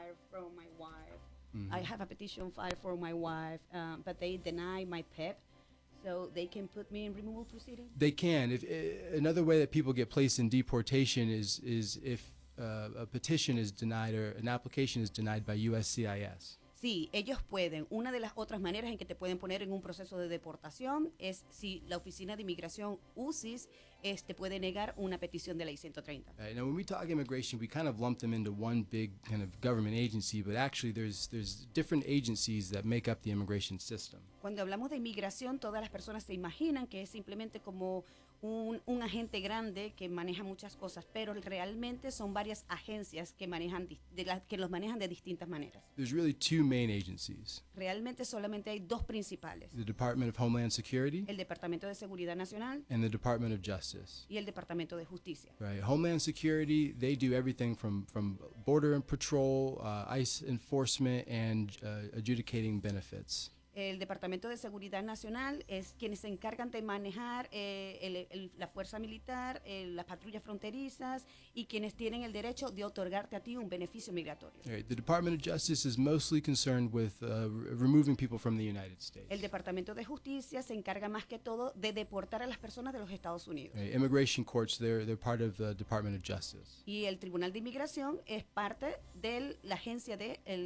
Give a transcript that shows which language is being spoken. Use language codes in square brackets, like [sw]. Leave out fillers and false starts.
[en] I have a petition filed for my wife. Mm-hmm. I have a petition filed for my wife, but they deny my PEP. So they can put me in removal proceedings? They can. If another way that people get placed in deportation is if a petition is denied or an application is denied by USCIS. [es] Sí, ellos pueden. Una de las otras maneras en que te pueden poner en un proceso de deportación es si la oficina de inmigración USCIS te puede negar una petición de la I-130. [en] Right. Now, when we talk immigration, we kind of lump them into one big kind of government agency, but actually there's different agencies that make up the immigration system. [es] Cuando hablamos de inmigración, todas las personas se imaginan que es simplemente como un agente grande que maneja muchas cosas, pero realmente son varias agencias que manejan que los manejan de distintas maneras. [en] There's really two main agencies. [es] Realmente solamente hay dos principales. [en] The Department of Homeland Security. [es] El Departamento de Seguridad Nacional. [en] And the Department of Justice. [es] Y el Departamento de Justicia. [en] Right, Homeland Security, they do everything from border and patrol, ICE enforcement, and adjudicating benefits. [es] El Departamento de Seguridad Nacional es quienes se encargan de manejar la fuerza militar, las patrullas fronterizas y quienes tienen el derecho de otorgarte a ti un beneficio migratorio. [en] Right. The Department of Justice is mostly concerned with removing people from the United States. [es] El Departamento de Justicia se encarga más que todo de deportar a las personas de los Estados Unidos. [en] Right. Immigration courts, they're part of the Department of Justice. [es] Y el Tribunal de Inmigración es parte de la agencia de